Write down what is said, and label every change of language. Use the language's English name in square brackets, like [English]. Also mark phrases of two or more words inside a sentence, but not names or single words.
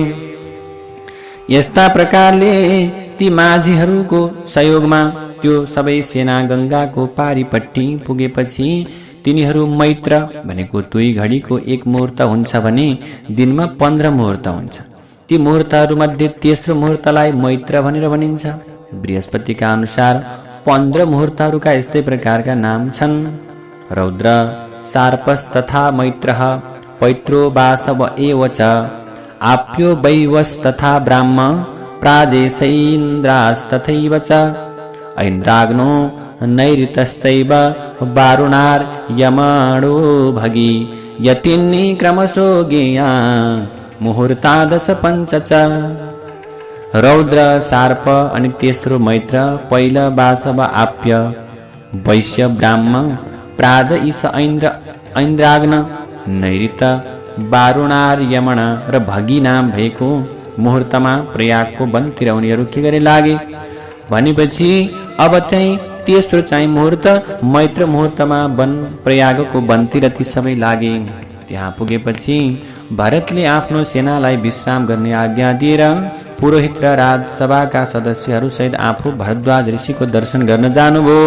[Nepali] यस्ता प्रकारले ती माझीहरूको सहयोगमा त्यो सबै सेना गङ्गाको पारीपट्टि पुगेपछि तिनीहरू मैत्र भनेको 2 घडीको 1 मुहूर्त हुन्छ भने दिनमा 15 मुहूर्त हुन्छ। ती मुहूर्तहरूमध्ये तेस्रो मुहूर्तलाई मैत्र भनेर भनिन्छ। बृहस्पतिका अनुसार 15 मुहूर्तहरूका यस्तै प्रकारका नाम छन्: [Sanskrit] रौद्र, सार्पस तथा मैत्रः, पैत्रो वासव एव च, आप्यो वैवस तथा ब्राह्म, प्राजेशैन्द्रास्तथैव च, ऐन्द्राग्नो नैऋतश्चैव वारुणार्यमणो भगी, यतिन्नी क्रमशो ज्ञेया मुहूर्तादश पञ्च च। [Nepali] रौद्र, सार्प अनि तेस्रो मैत्र, पहिलो वासव, आप्य, वैश्य, ब्राह्म, प्राज, ईश, ऐन्द्राग्न, नैऋत, वारुणार्यमण र भगी नाम भएको मुहूर्तमा प्रयागको वनतिर उनीहरू के गरे लागे भनेपछि अब चाहिँ तेस्रो चाहिँ मुहूर्त मैत्र मुहूर्तमा प्रयागको वनतिर ती सबै लागे। त्यहाँ पुगेपछि भरतले आफ्नो सेनालाई विश्राम गर्ने आज्ञा दिएर पुरोहित र राजसभाका सदस्यहरू सहित आफू भरद्वाज ऋषिको दर्शन गर्न जानुभयो।